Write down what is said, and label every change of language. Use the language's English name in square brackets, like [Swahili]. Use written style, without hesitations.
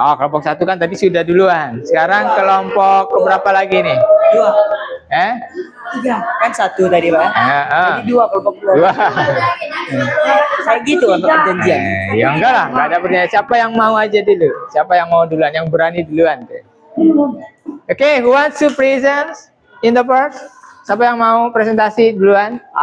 [Indonesian] Oh, kelompok 1 kan tadi sudah duluan. Sekarang kelompok keberapa lagi nih? 2. 3. Kan 1 tadi, Pak. Ah, ah. Jadi 2 kelompok 2. 2. Kayak gitu untuk perjanjian. Ya enggak lah, enggak ada perjanjian. Siapa yang mau aja dulu? Siapa yang mau duluan? Yang berani duluan deh. [English] Oke, who wants to present in the first? [Indonesian] Siapa yang mau presentasi duluan?